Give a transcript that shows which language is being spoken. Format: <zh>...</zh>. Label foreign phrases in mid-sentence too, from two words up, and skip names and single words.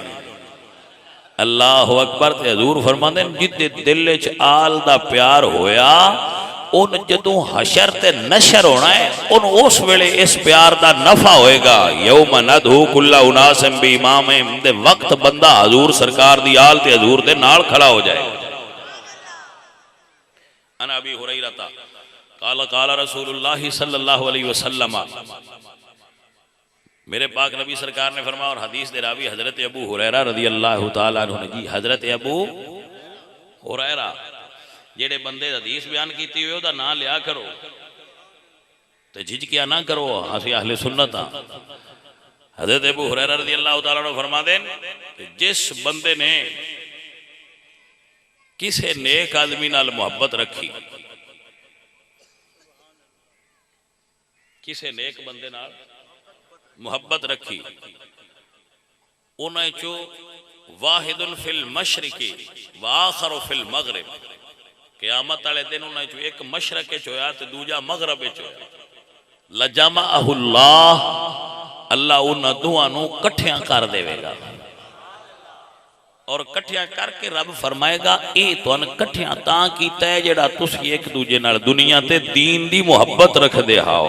<ar>الله أكبر</ar> <pa>تے حضور فرماندے جیدے دل چ آل دا پیار ہویا اوہنوں جدوں حشر تے نشر ہونا ہے اوہنوں اس ویلے اس پیار دا نفع ہووے گا.</pa> <ar>يوم ندعو كل أناس بإمامهم</ar> <pa>دے وقت بندہ حضور سرکار دی آل تے حضور دے نال کھڑا ہو جائے گا.</pa> <ar>عن أبي هريرة قال قال رسول الله صلى الله عليه وسلم</ar> <pa>میرے پاک نبی سرکار نے فرمایا اور حدیث دے راوی حضرت ابو ہریرہ</pa> <ar>رضي الله تعالى عنه</ar> <pa>نے جی حضرت ابو ہریرہ جیہڑے بندے حدیث بیان کی ہوئی اوہدا نام لیا کرو تو جھجکیا نہ کرو اسیں اہل سنت ہاں. حضرت ابو ہریرہ</pa> <ar>رضي الله تعالى عنه</ar> <pa>فرماتے ہیں کہ جس بندے نے کسی نیک آدمی نال محبت رکھی کسی نیک بندے نال محبت رکھی اوہناں چوں</pa> <ar>واحد في المشرق وآخر في المغرب</ar> <pa>قیامت والے دن اوہناں چوں اک مشرق ہویا تو دوجا مغرب ہویا لجمعہ اللہ اللہ اوہناں دوواں نوں کٹھیاں کر دیوے گا اور کٹھیاں کر کے رب فرمائے گا ایہ تہانوں کٹھیاں تاں کیتا ہے جیہڑا تسیں اک دوجے نال دنیا تے دین دی محبت رکھدے ہاؤ.</pa>